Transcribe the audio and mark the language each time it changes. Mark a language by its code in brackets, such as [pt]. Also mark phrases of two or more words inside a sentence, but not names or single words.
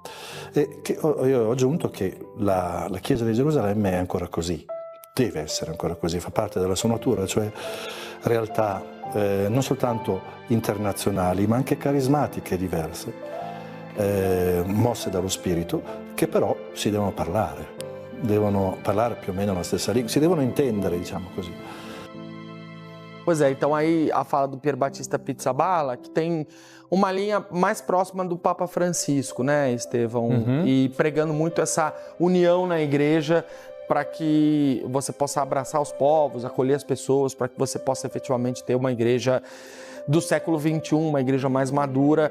[it] E io ho aggiunto che la Chiesa di Gerusalemme è ancora così, deve essere ancora così, fa parte della sua natura, cioè realtà non soltanto internazionali, ma anche carismatiche diverse, mosse dallo spirito, che però si devono parlare più o meno la stessa lingua, si devono entendere, diciamo così. [pt] Pois é, então aí a fala do Pier Battista Pizzaballa, que tem uma linha mais próxima do Papa Francisco, né, Estevão? E pregando muito essa união na igreja para que você possa abraçar os povos, acolher as pessoas, para que você possa efetivamente ter uma igreja do século XXI, uma igreja mais madura.